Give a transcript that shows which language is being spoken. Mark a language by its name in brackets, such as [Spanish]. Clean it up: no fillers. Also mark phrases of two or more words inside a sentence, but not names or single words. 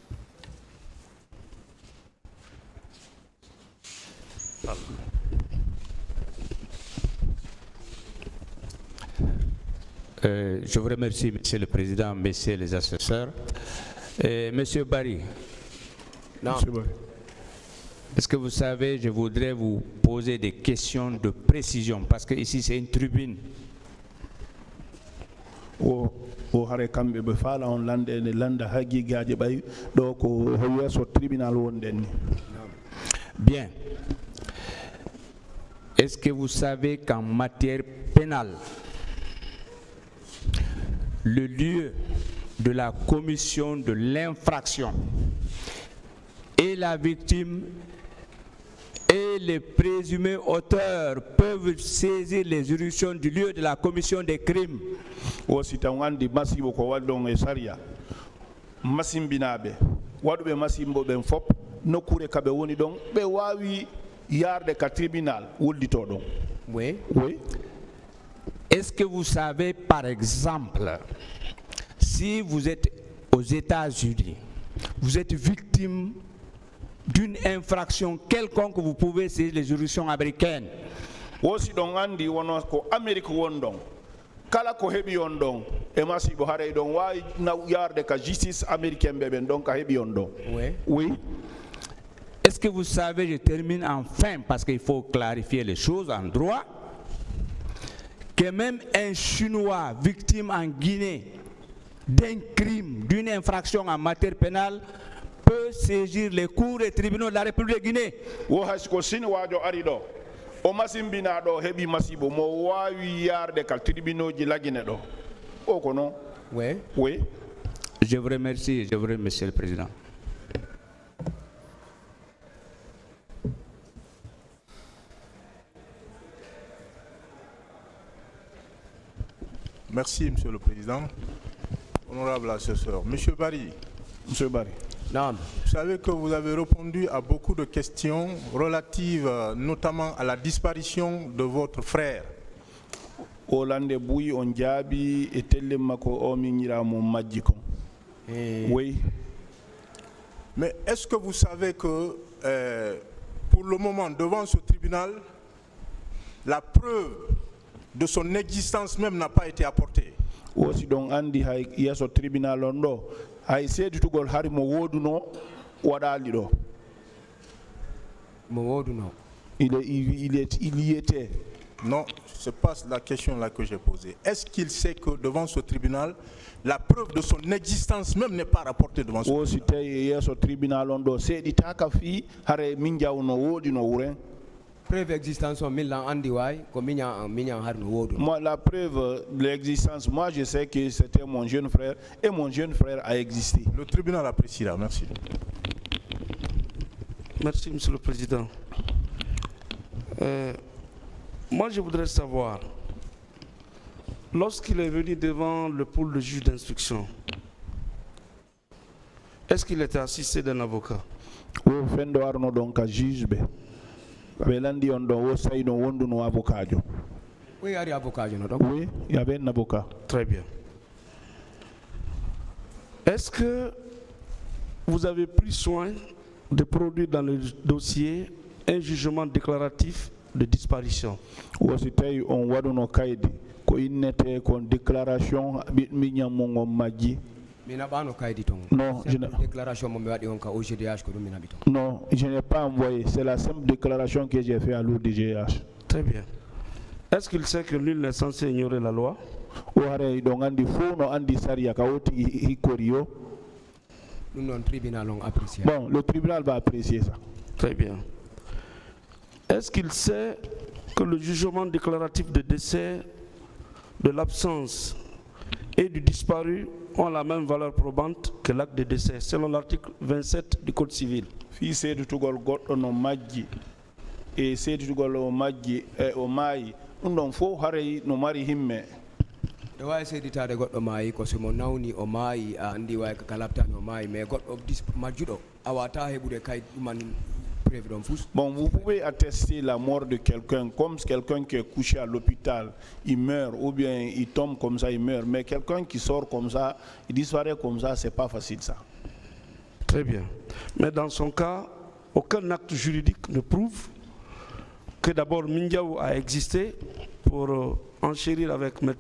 [French] Je vous remercie, Monsieur le Président, Messieurs les assesseurs. Monsieur Barry, Non. est-ce que vous savez, je voudrais vous poser des questions de précision, parce que ici c'est une tribune. [Fula] o hare kamɓe ɓe faala on lande ene landa haqiqaji ɓay ɗo ko yeeso tribunal wonɗen ni. [French] Bien. Est-ce que vous savez qu'en matière pénale, le lieu de la commission de l'infraction et la victime et les présumés auteurs peuvent saisir les juridictions du lieu de la commission des crimes? [Fula] o si taw andi masibo ko waɗɗon e saria masimbinaɓe waɗuɓe masimbo ɓen fop nokkure kaɓe woni ɗon ɓe wawi yarde ka tribunal wuldito ɗon. [French] Oui. Oui. Est-ce que vous savez, par exemple, si vous êtes aux États-Unis, vous êtes victime d'une infraction quelconque, vous pouvez saisir les juridictions américaines? [Fula] wosi ɗon andi wono ko Amérique won ɗon kala ko heɓi on ɗon e masibo haray ɗon wawi yarde ka [French] justice américaine [Fula] ɓe ɓen ɗon ka heɓi on ɗon. [French] Oui. Oui. Est-ce que vous savez, je termine enfin parce qu'il faut clarifier les choses en droit, que même un Chinois victime en Guinée d'un crime, d'une infraction en matière pénale, peut saisir les cours et tribunaux de la République de Guinée? [Fula] wo hay ko siniwajo ari ɗo o masimbinaɗo heɓi masibo mo wawi yarde ka tribunauji lagine ɗo o ko non. [French] Oui. Oui. Je vous remercie, je vous remercie, Monsieur le Président. Merci, Monsieur le Président. Honorable assesseur. Monsieur Barry. Monsieur Barry. Non. Vous savez que vous avez répondu à beaucoup de questions relatives notamment à la disparition de votre frère. [Fula] o lande buyi on jaabi e telle makko o min ñiramo majji ko. [French] Oui. Mais est-ce que vous savez que pour le moment devant ce tribunal la preuve de son existence même n'a pas été apportée? [Fula] wosi ɗon andi hay yeeso tribunal on ɗo hay seeditugol hari mo woduno waɗali ɗo. Mo woduno. [French] Il y était. Non, c'est pas la question là que j'ai posée. Est-ce qu'il sait que devant ce tribunal, la preuve de son existence même n'est pas rapportée devant ce tribunal? [Fula] wosi tawi yeeso tribunal on ɗo seeɗitaka fi hare min jawno woodi no wuren. [French] Preuve existence [Fula] on milan andi way ko miñan har no wodu. [French] Moi la preuve de l'existence, moi je sais que c'était mon jeune frère et mon jeune frère a existé. Le tribunal appréciera, merci. Merci, Monsieur le Président. Moi, je voudrais savoir, lorsqu'il est venu devant le pôle de juge d'instruction, est-ce qu'il était assisté d'un avocat? [Fula] O fendo arno [French] donc à juge [Fula] be. Ɓe landi on ɗon wo sayno wonduno avocat jo. Oui, ari avocat jo no ɗon. [French] Oui, il y avait un avocat. Très bien. Est-ce que vous avez pris soin de produire dans le dossier un jugement déclaratif de disparition? [Fula] Wosi tawi on waɗuno kaydi ko innete kon déclaration miñammo ngon majji. Mina bano kaydi ton. [French] Non, je n'ai [Fula] déclaration mo mi waɗi on ka au GDH ko ɗum min haɓi ton. [French] Non, je n'ai pas envoyé. C'est la simple déclaration que j'ai fait à l'ODGH. Très bien. Est-ce qu'il sait que nul n'est censé ignorer la loi? [Fula] O hare ɗon andi fo no andi saria ka woti hikkori yo. Ɗum noon tribunal on apprécie. [French] Bon, le tribunal va apprécier ça. Très bien. Est-ce qu'il sait que le jugement déclaratif de décès, de l'absence et du disparu ont la même valeur probante que l'acte de décès, selon l'article 27 du Code civil? [Fula] Fi seedutugol goɗɗo no majji e seedutugol o majji e o maayi ɗum ɗon fof haray no mari himme. ɗo wawi seeditade goɗɗo maayi ko somo nawni o maayi a andi way ka labtani o maayi mais goɗɗo majjuɗo a wata heɓude kayit ɗuman [French] Bon, vous pouvez attester la mort de quelqu'un, comme quelqu'un qui est couché à l'hôpital, il meurt, ou bien il tombe comme ça, il meurt. Mais quelqu'un qui sort comme ça, il disparaît comme ça, c'est pas facile ça. Très bien. Mais dans son cas, aucun acte juridique ne prouve que d'abord Mindiaou a existé pour enchérir avec M.